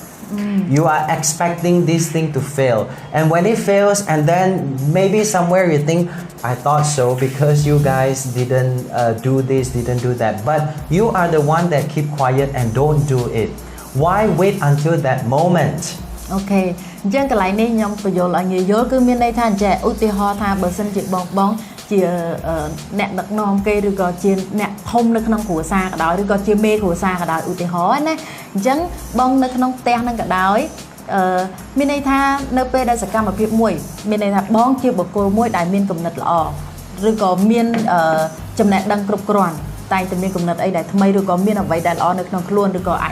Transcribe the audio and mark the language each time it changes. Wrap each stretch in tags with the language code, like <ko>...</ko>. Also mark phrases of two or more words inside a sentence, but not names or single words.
<en>You are expecting this thing to fail. And when it fails, and then maybe somewhere you think, I thought so because you guys didn't do this, didn't do that. But you are the one that keep quiet and don't do it. Why wait until that moment?</en> <km>អូខេអញ្ចឹងកន្លែងនេះខ្ញុំបញ្យល់ឲ្យងាយយល់គឺមានន័យថាអញ្ចឹងឧទាហរណ៍ថាបើសិនជាបងជាអ្នកដឹកនាំគេឬក៏ជាអ្នកធំនៅក្នុងគ្រួសារក៏ដោយឬក៏ជាមេគ្រួសារក៏ដោយឧទាហរណ៍ណាអញ្ចឹងបងនៅក្នុងផ្ទះហ្នឹងក៏ដោយមានន័យថានៅពេលដែលសកម្មភាពមួយមានន័យថាបងជាបុគ្គលមួយដែលមានគំនិតល្អឬក៏មានចំណេះដឹងគ្រប់គ្រាន់តែងតែមានគំនិតអីដែលថ្មីឬក៏មានអ្វីដែលល្អនៅក្នុងខ្លួនឬក៏អាចនិ</km>